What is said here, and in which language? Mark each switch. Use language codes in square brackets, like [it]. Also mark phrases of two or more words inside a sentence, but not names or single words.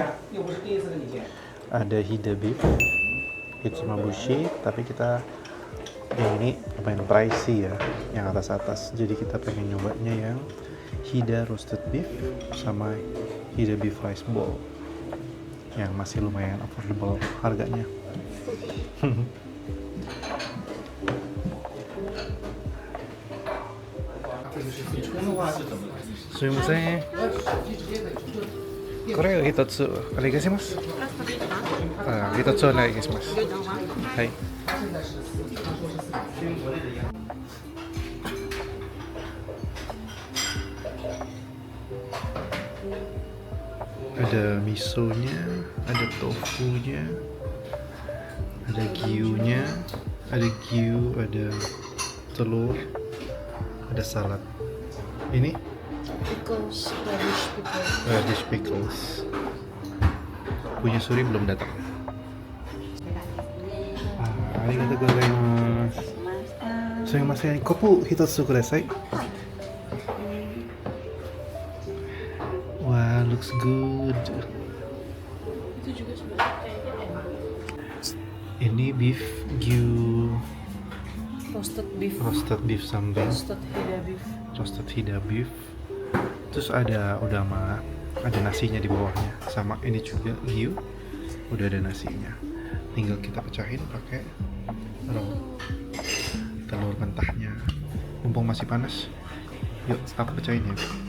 [id] Ada Hida beef, hitsumabushi, tapi kita yang ini lumayan pricey ya, yang atas-atas. Jadi kita pengen nyobanya yang Hida [en] roasted beef [id] sama Hida [en] beef rice bowl [id] yang masih lumayan affordable harganya. [ja] Sumimasen. これを一つお願いします。一つお願いします。 [id] はい。Ada misonya, ada tofunya, ada gyunya, ada telur, ada salad. Ini [en] Pickles, radish pickles. radish pickles. [id] Punya Suri belum datang. [ja] ありがとうございます. すみません、コップひとつください. Wah, [en] looks good. [id] Itu juga sebenarnya kayaknya enak. Ini beef gyu [en] Roasted beef. roasted beef something. Roasted Hida beef. [id] Terus ada udama, ada nasinya di bawahnya. Sama ini juga gyu, udah ada nasinya. Tinggal kita pecahin pakai telur mentahnya. Mumpung masih panas, yuk aku pecahin ya.